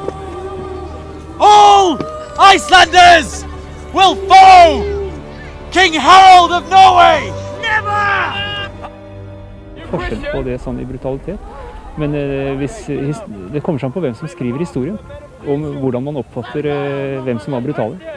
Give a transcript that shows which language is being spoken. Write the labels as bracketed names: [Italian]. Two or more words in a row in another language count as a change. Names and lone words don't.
[English] All Icelanders will follow King Harald of Norway! Never! [Norwegian] Forskjell på det sånn i brutalitet, men det kommer an på hvem som skriver historien, og hvordan man oppfatter hvem som var brutale.